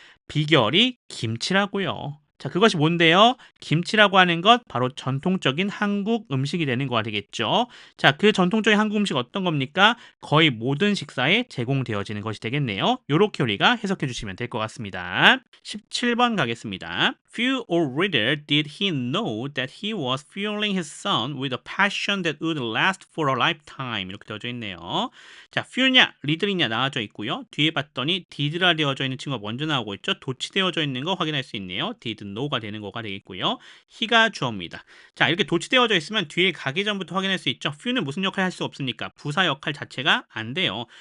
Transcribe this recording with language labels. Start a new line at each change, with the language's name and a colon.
Korean: 비결이 김치라고요. 자, 그것이 뭔데요? 김치라고 하는 것 바로 전통적인 한국 음식이 되는 거가 되겠죠. 자, 그 전통적인 한국 음식 어떤 겁니까? 거의 모든 식사에 제공되어지는 것이 되겠네요. 요렇게 우리가 해석해 주시면 될 것 같습니다. 17번 가겠습니다.
English: Few or little did he know that he was fueling his son with a passion that would last for a lifetime.
Korean: 이렇게 되어져 있네요. 자, few냐, little이냐 나와져 있고요. 뒤에 봤더니 did라 되어져 있는 친구가 먼저 나오고 있죠. 도치되어져 있는 거 확인할 수 있네요. did no가 되는 거가 되겠고요. he가 주어입니다. 자, 이렇게 도치되어져 있으면 뒤에 가기 전부터 확인할 수 있죠. few는 무슨 역할 할 수 없으니까 부사 역할 자체가 안 돼요.